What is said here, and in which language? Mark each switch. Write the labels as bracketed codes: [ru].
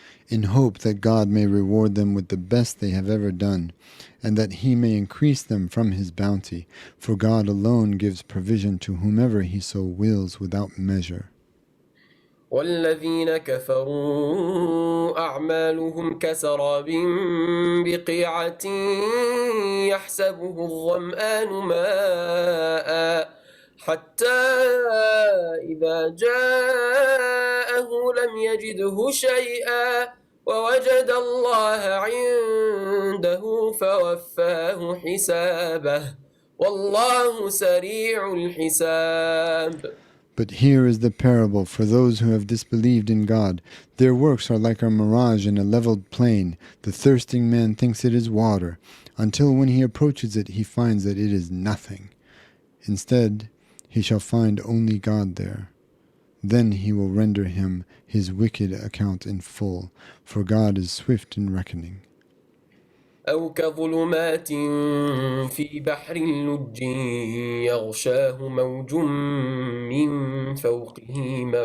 [en] In hope that God may reward them with the best they have ever done, and that he may increase them from his bounty, for God alone gives provision to whomever he so wills without measure. [ar] والذين كفروا أعمالهم كسراب بقيعة يحسبه الظمآن ماء حتى إذا جاءه لم يجده شيئا ووجد الله عنده فوفاه حسابه والله سريع الحساب. [en] But here is the parable for those who have disbelieved in God. Their works are like a mirage in a leveled plain. The thirsting man thinks it is water, until when he approaches it he finds that it is nothing. Instead, he shall find only God there. Then he will render him his wicked account in full, for God is swift in reckoning. [ar] أو كظلمات في بحر لج يغشاه موج من فوقه